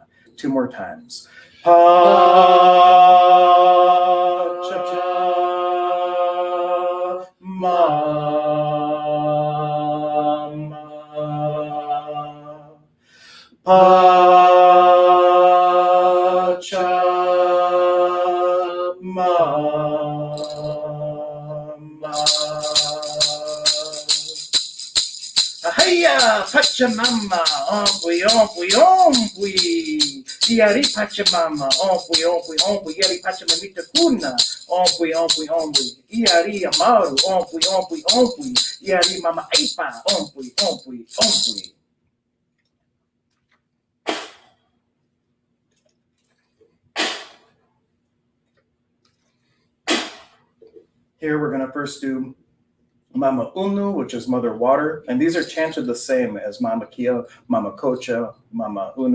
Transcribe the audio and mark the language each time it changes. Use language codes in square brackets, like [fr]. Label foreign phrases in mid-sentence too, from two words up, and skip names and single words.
[en] 2 more times. Pachamama. Pachamama. [qu] Ahaya, Pachamama, ompui, ompui, ompui. Yari Pachamama, ompui, ompui, ompui. Yari Pachamamita kuna, ompui, ompui, ompui. Yari Amaru, ompui, ompui, ompui. Yari Mama Aipa, ompui, ompui, ompui. [en] Here we're going to first do Mama Unu, which is Mother Water, and these are chanted the same as Mama Kia, Mama Kocha, Mama Unu.